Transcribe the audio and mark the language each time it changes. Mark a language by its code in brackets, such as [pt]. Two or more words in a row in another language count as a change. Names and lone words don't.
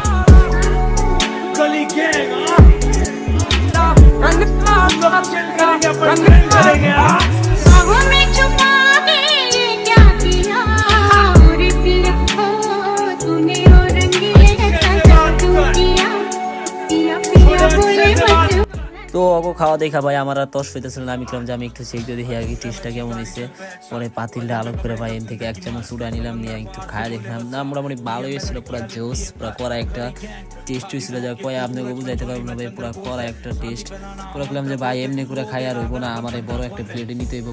[hi] गली गैंग रंग काला, रंग काला। बाहों में छुपा के ये क्या किया, रे पिया हो तूने वो रंगीले कैसा जादू किया, पिया पिया बोले मत। [bn] তো অগো খাওয়া দেখা ভাই আমার আর তস হইতেছিল না। আমি বললাম যে আমি একটু চেক দিয়ে দেখি আগে টেস্টটা কেমন হয়েছে। পরে পাতিলটা আলোক করে ভাই এর থেকে এক চামচ চুড়া নিলাম, নিয়ে একটু খাওয়া দেখলাম। না মোটামুটি ভালো হয়েছিল, পুরো জোস পুরো কড়া একটা টেস্ট হয়েছিল। যা কয় আপনাকে বুঝাইতে পারবো না ভাই, পুরো কড়া একটা টেস্ট। পরে বললাম যে ভাই এমনি করে খাই আর হইবো না, আমার এই বড় একটা প্লেটে নিতে হইব।